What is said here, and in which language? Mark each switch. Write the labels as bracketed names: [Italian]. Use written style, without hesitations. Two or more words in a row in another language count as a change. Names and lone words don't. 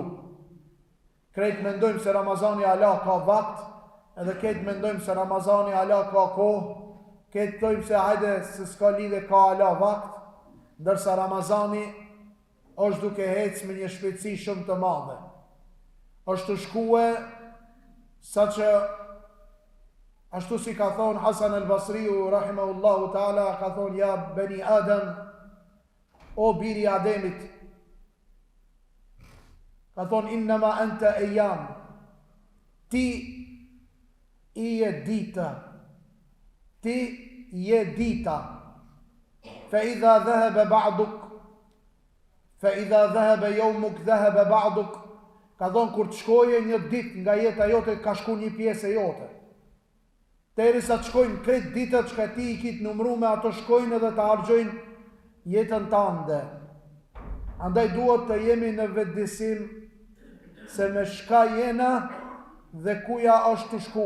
[Albanian] Krejt mendojmë se Ramazani ala ka vakt, edhe krejt mendojmë se Ramazani ala ka kohë, krejt thojmë se hajde se s'ka lidhe ka ala vakt, ndërsa Ramazani është duke hecë me një shpejtësi shumë të madhe. Është të shkue sa që ashtu si ka thonë Hasan al-Basriu [Arabic] رحمه الله تعالى, [Albanian] ka thonë [Arabic] يا بني آدم, [Albanian] o biri Ademit, ka thonë [Arabic] إنما أنت أيام, [Albanian] ti i je dita, ti je dita, [Arabic] فإذا ذهب بعضك فإذا ذهب يومك ذهب بعضك, [Albanian] fa idha dhahaba yawmuk dhahaba ba'duk, ka thonë kur të shkoje një ditë nga jeta jote, ka shku një pjesë e jote. Derisa të shkojnë kretë ditët që ti i kitë numru me ato shkojnë edhe të hargjojnë jetën tënde. Andaj duhet të jemi në vetëdisim se me shka jena dhe kuja është të shku.